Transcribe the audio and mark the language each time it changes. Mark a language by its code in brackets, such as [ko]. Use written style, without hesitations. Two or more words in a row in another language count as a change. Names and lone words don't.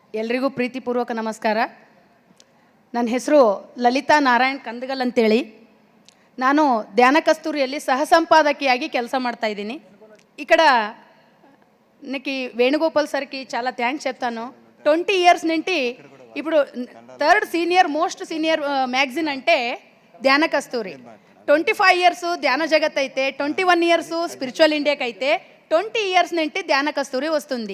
[kn] ಎಲ್ರಿಗೂ ಪ್ರೀತಿಪೂರ್ವಕ ನಮಸ್ಕಾರ. ನನ್ನ ಹೆಸರು ಲಲಿತಾ ನಾರಾಯಣ್ ಕಂದಗಲ್ ಅಂತೇಳಿ. ನಾನು ಧ್ಯಾನ ಕಸ್ತೂರಿಯಲ್ಲಿ ಸಹ ಸಂಪಾದಕಿಯಾಗಿ ಕೆಲಸ ಮಾಡ್ತಾಯಿದ್ದೀನಿ. [te] ఇక్కడ నాకు వేణుగోపాల్ సార్కి చాలా థ్యాంక్స్ చెప్తాను. 20 ఇయర్స్ నుండి ఇప్పుడు [en] third most senior magazine [te] అంటే ధ్యాన కస్తూరి. 25 ఇయర్స్ ధ్యాన జగత్ అయితే, 21 ఇయర్స్ స్పిరిచువల్ ఇండియాకి అయితే, 20 ఇయర్స్ నుండి ధ్యాన కస్తూరి వస్తుంది.